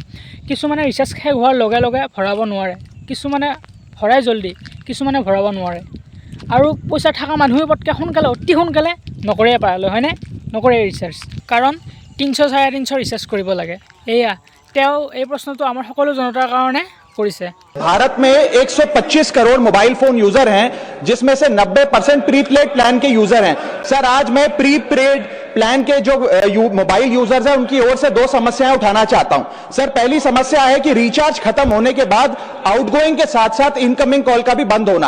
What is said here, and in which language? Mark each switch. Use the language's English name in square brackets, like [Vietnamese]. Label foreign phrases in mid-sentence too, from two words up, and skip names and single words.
[Assamese] কিছুমানে ৰিচাৰ্জ শেষ হোৱাৰ লগে লগে ভৰাব নোৱাৰে, কিছুমানে ভৰাই জল্দি, কিছুমানে ভৰাব নোৱাৰে আৰু পইচা থকা মানুহে পটকৈ সোনকালে অতি সোনকালে নকৰে পাৰে, হয়নে? নকৰে ৰিচাৰ্জ, কাৰণ 300-350 ৰিচাৰ্জ কৰিব লাগে। এয়া তেওঁ এই প্ৰশ্নটো আমাৰ সকলো জনতাৰ কাৰণে কৰিছে। [Hindi] भारत में 125 करोड़ [English] mobile phone user [Hindi] हैं, जिसमें से 90% [English] prepaid plan [Hindi] के यूजर हैं। सर, आज मैं [English] prepaid plan [Hindi] के जो [English] mobile users [Hindi] हैं उनकी ओर से दो समस्याएं उठाना चाहता हूं। सर, पहली समस्या है कि रिचार्ज खत्म होने के बाद आउटगोइंग के साथ साथ [English] incoming call [Hindi] का भी बंद होना।